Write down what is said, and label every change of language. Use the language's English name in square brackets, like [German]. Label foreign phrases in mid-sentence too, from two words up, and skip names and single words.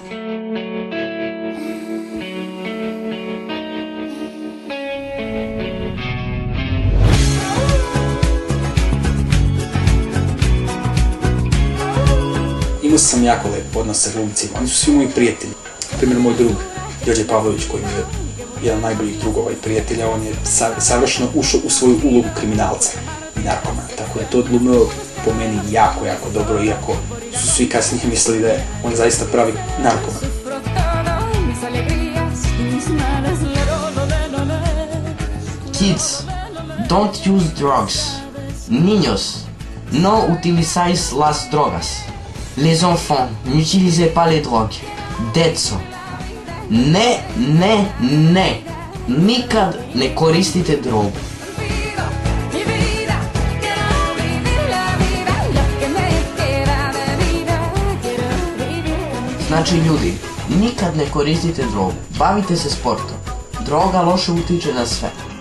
[Serbian] Imao sam jako lep odnos sa glumcima, oni su svi moji prijatelji. Primjer, moj drug Đorđe Pavlović, koji je jedan od najboljih drugova i prijatelja, on je savršeno ušao u svoju ulogu kriminalca i narkomana, tako da je to odglumio po meni jako, jako dobro, iako su svi kasnije mislili da je on zaista pravi narkoman. [English] Kids, don't use drugs. [Spanish] Niños, no utilizáis las drogas. [French] Les enfants, n'utilisez pas les drogues. Детство, Ne. [Serbian] Nikad ne koristite drogu. Znači ljudi, nikad ne koristite drogu. Bavite se sportom. Droga loše utiče na sve.